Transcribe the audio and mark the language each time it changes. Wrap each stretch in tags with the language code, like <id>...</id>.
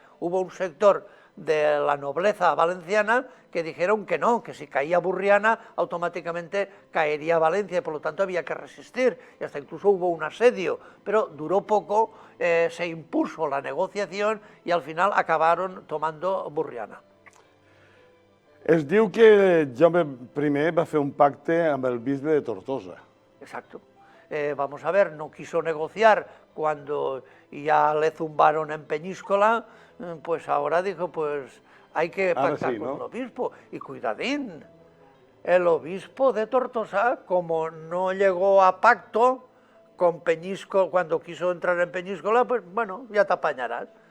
<es>Hubo un sector de la nobleza valenciana que dijeron que no, que si caía Burriana, automáticamente caería Valencia, y por lo tanto había que resistir, y hasta incluso hubo un asedio, pero duró poco, se impuso la negociación y al final acabaron tomando Burriana.</es> <ca>Es diu que Jaume I va fer un pacte amb el bisbe de Tortosa.</ca> <es>Exacto. Vamos a ver, no quiso negociar cuando ya le zumbaron en Peñíscola, pues ahora dijo, pues hay que pactar sí, ¿no? con el obispo. Y cuidadín, el obispo de Tortosa, como no llegó a pacto con Peñíscola, cuando quiso entrar en Peñíscola, pues bueno, ya te apañarás.</es>